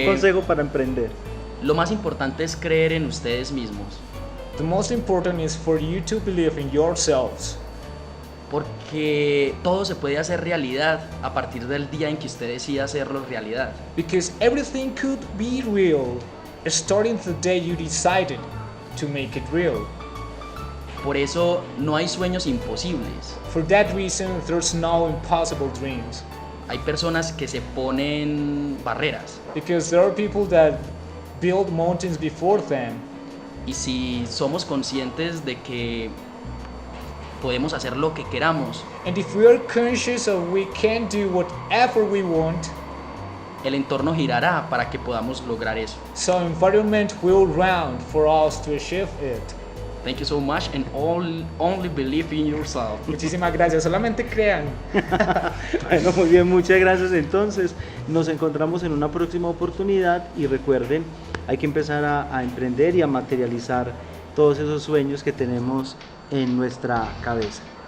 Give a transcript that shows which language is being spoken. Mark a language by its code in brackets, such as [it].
[es] un consejo para emprender. Lo más importante es creer en ustedes mismos. [en] The most important is for you to believe in yourselves. [es] Porque todo se puede hacer realidad a partir del día en que usted decida hacerlo realidad. [en] Because everything could be real, starting the day you decided to make it real. [es] Por eso no hay sueños imposibles. [en] For that reason, there's no impossible dreams. [es] Hay personas que se ponen barreras. [en] Because there are people that build mountains before them. [es] Y si somos conscientes de que podemos hacer lo que queramos, [en] and if we are conscious of we can do whatever we want, [es] el entorno girará para que podamos lograr eso. [en] So environment will round for us to achieve it. Thank you so much and only believe in yourself. [es] Muchísimas gracias, solamente crean. Bueno, muy bien, muchas gracias. Entonces, nos encontramos en una próxima oportunidad y recuerden, hay que empezar a emprender y a materializar todos esos sueños que tenemos en nuestra cabeza.